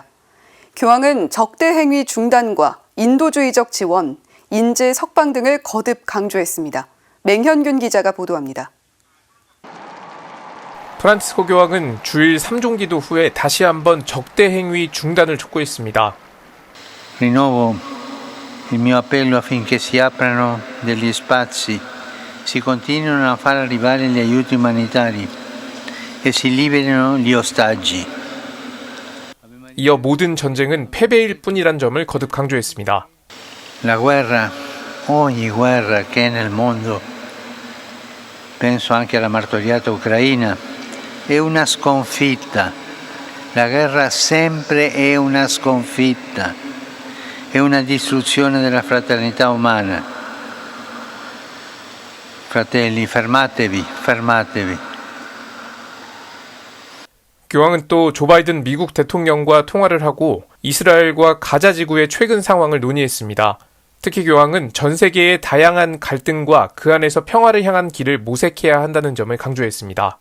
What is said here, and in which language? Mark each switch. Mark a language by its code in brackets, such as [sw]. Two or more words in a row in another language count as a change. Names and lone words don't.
[ko] 교황은 적대 행위 중단과 인도주의적 지원, 인질 석방 등을 거듭 강조했습니다. 맹현균 기자가 보도합니다. 프란치스코 교황은 주일 3종 기도 후에 다시 한번 적대 행위 중단을 촉구했습니다. [it] Rinnovo il mio appello affinché si aprano degli spazi, si continuino a far arrivare gli aiuti umanitari e si liberino gli ostaggi. [ko] 이어 모든 전쟁은 패배일 뿐이란 점을 거듭 강조했습니다. [it] La guerra, ogni guerra che è nel mondo, penso anche alla martoriata Ucraina, è una sconfitta. La guerra sempre è una sconfitta. È una distruzione della fraternità umana. Fratelli, fermatevi, fermatevi. [ko] 교황은 또 조 바이든 미국 대통령과 통화를 하고 이스라엘과 가자 지구의 최근 상황을 논의했습니다. 특히 교황은 전 세계의 다양한 갈등과 그 안에서 평화를 향한 길을 모색해야 한다는 점을 강조했습니다.